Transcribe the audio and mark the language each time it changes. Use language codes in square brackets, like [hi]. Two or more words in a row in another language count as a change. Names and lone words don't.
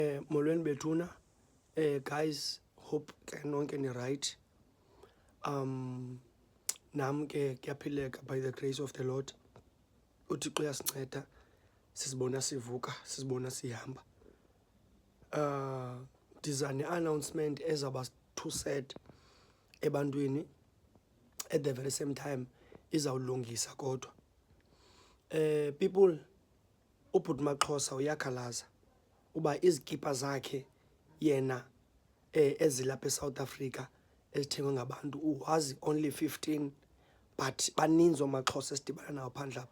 [xh] Molweni bethuna. Guys, hope ke nonke ni right. Nam ke kuyaphileka [en] by the grace of the Lord. [xh] uThixo uyasinceda, sizibona sivuka, sizibona sihamba. Ndiza ne-announcement ezaba [en] too sad [xh] ebantwini, [en] at the very same time [xh] izawulungisa kodwa. People, ubhuti Maxhosa uyakhalaza uba izikipa zakhe yena ezilapha eSouth Africa ezithengwe ngabantu uwazi only 15, but baninzi ooMaxhosa esidibana nawo phandle apha.